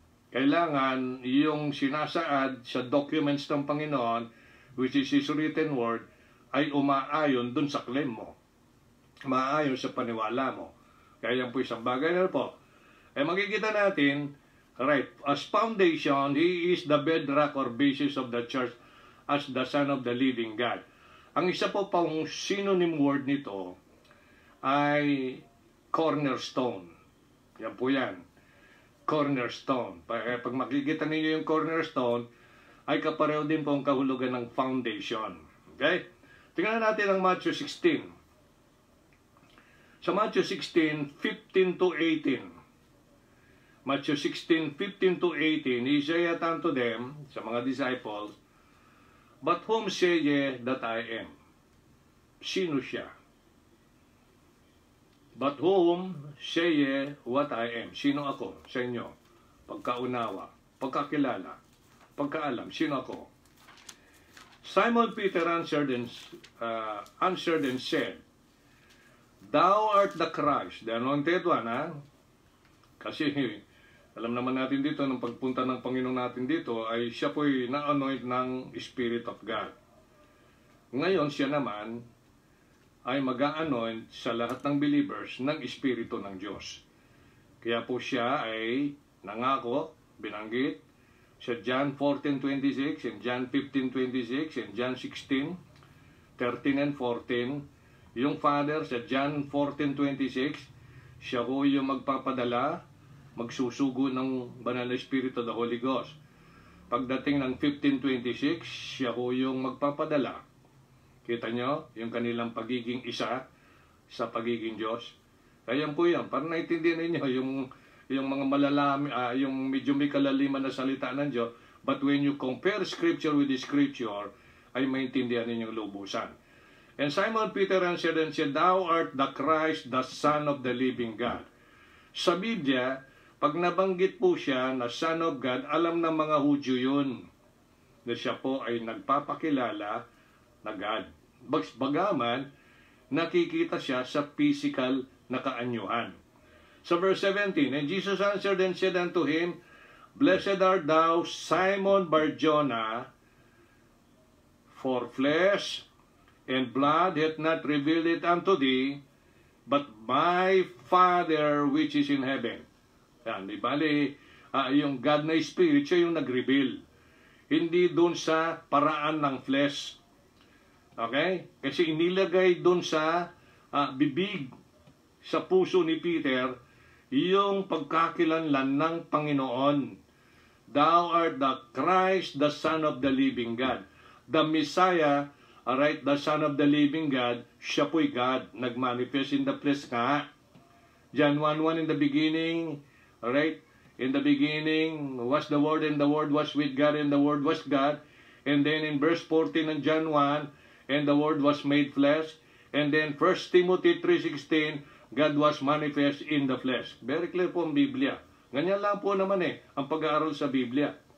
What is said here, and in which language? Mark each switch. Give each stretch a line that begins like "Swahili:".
Filipino: Kailangan yung sinasaad sa documents ng Panginoon,
English: which is His written word,
Filipino: ay umaayon dun sa claim mo. Umaayon sa paniwala mo. Kaya yan po isang bagay na po. Makikita natin,
English: Right. As foundation, He is the bedrock or basis of the church as the Son of the living God.
Filipino: Ang isa po pang synonym word nito ay cornerstone. Yan po yan. Cornerstone. Pag makikita ninyo yung cornerstone, ay kapareho din po ang kahulugan ng foundation. Okay? Tingnan natin ang Matthew 16. Sa Matthew 16, 15 to 18. Matthew 16, 15 to 18,
English: He saith unto them,
Filipino: sa mga disciples,
English: But whom say ye that I am?
Filipino: Sino siya?
English: But whom say ye what I am?
Filipino: Sino ako sa inyo? Pagkaunawa, pagkakilala, pagkaalam, sino ako?
English: Simon Peter answered and said, Thou art the Christ, the anointed one,
Filipino: ha? Kasi alam naman natin dito, nung pagpunta ng Panginoon natin dito, ay siya po'y na-anoint ng Spirit of God. Ngayon, siya naman ay mag-a-anoint sa lahat ng believers ng Espiritu ng Diyos. Kaya po siya ay nangako, binanggit, sa John 14:26, and John 15:26, and John 16:13 and 14. Yung Father sa John 14:26, siya po yung magpapadala, magsusugo ng banal na Espiritu, the Holy Ghost. Pagdating ng 15:26, siya po yung magpapadala. Kita nyo, yung kanilang pagiging isa sa pagiging Diyos. Kaya po yan, para naintindihan ninyo yung mga malalami, yung medyo may kalaliman na salita ng Diyos.
English: But when you compare Scripture with the Scripture,
Filipino: ay maintindihan ninyong lubusan.
English: And Simon Peter answered and said, Thou art the Christ, the Son of the living God.
Filipino: Sa Biblia, pag nabanggit po siya na Son of God, alam ng mga Hudyo yun, na siya po ay nagpapakilala na God. Bagaman, nakikita siya sa physical na kaanyuhan. Sa verse 17,
English: And Jesus answered and said unto him, Blessed art thou, Simon Bar-Jonah, for flesh and blood hath not revealed it unto thee, but my Father which is in heaven.
Filipino: Yan, di bali, yung God na Spirit, siya yung nag-reveal. Hindi doon sa paraan ng flesh. Okay? Kasi inilagay doon sa bibig, sa puso ni Peter, yung pagkakilanlan ng Panginoon.
English: Thou art the Christ, the Son of the living God. The Messiah, alright, the Son of the living God,
Filipino: siya po'y God, nagmanifest
English: in the flesh
Filipino: nga.
English: John 1:1, in the beginning, alright, in the beginning was the Word, and the Word was with God, and the Word was God. And then in verse 14 ng John 1, and the Word was made flesh. And then 1 Timothy 3:16, God was manifest in the flesh.
Filipino: Very clear po ang Biblia. Ganyan lang po naman ang pag-aaral sa Biblia.